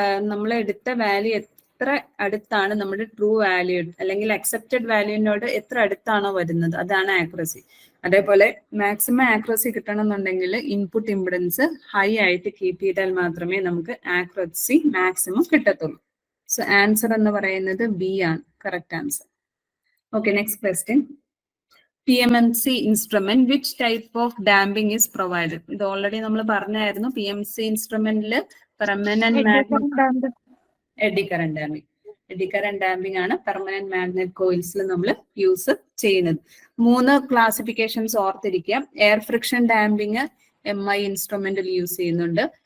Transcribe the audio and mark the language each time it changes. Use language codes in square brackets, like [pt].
[ml] നമ്മളെടുത്ത value എത്ര അടുത്താണ് നമ്മുടെ ട്രൂ വാല്യൂ അല്ലെങ്കിൽ അക്സെപ്റ്റഡ് വാല്യൂവിനോട് എത്ര അടുത്താണോ വരുന്നത്, അതാണ് ആക്യുറസി. അതേപോലെ മാക്സിമം ആക്യുറസി കിട്ടണമെന്നുണ്ടെങ്കിൽ ഇൻപുട്ട് ഇമ്പിഡൻസ് ഹൈ ആയിട്ട് കീപ്പ് ചെയ്താൽ മാത്രമേ നമുക്ക് ആക്യുറസി മാക്സിമം കിട്ടത്തുള്ളൂ. സോ ആൻസർ എന്ന് പറയുന്നത് ബി ആണ് correct answer. Okay, next question. [en] PMMC instrument, which type of damping is provided? [ml] ഇത് ഓൾറെഡി നമ്മൾ പറഞ്ഞായിരുന്നു. PMC ഇൻസ്ട്രുമെന്റിൽ permanent magnet AD current damping ആണ് പെർമനന്റ് മാഗ്നറ്റ് കോയിൽസിൽ നമ്മൾ യൂസ് ചെയ്യുന്നത്. 3 ക്ലാസിഫിക്കേഷൻസ് ഓർത്തിരിക്കുക. Air friction damping MI ഇൻസ്ട്രുമെന്റിൽ use ചെയ്യുന്നുണ്ട്.